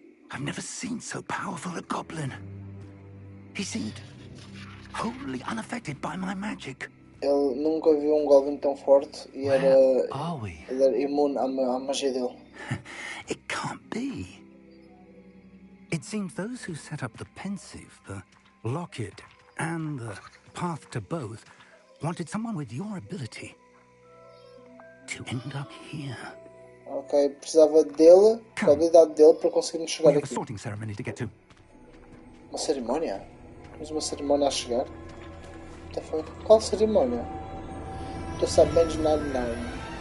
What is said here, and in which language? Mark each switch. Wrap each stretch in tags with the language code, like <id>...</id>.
<en>I've never seen so powerful a goblin. He seemed wholly unaffected by my magic.</en> <pt>Ele nunca viu um goblin tão forte e ele era imune à magia dele.</pt> <en>It can't be. It seems those who set up the pensive, the locket, and the path to both wanted someone with your ability to end up here.</en> <pt>Ok, precisava dele, da habilidade dele para conseguirmos chegar aqui.</pt> <en>Sorting ceremony to get to.</en> <pt>Uma cerimónia? Temos uma cerimónia a chegar? Qual cerimónia? Estou sabendo de nada não.</pt>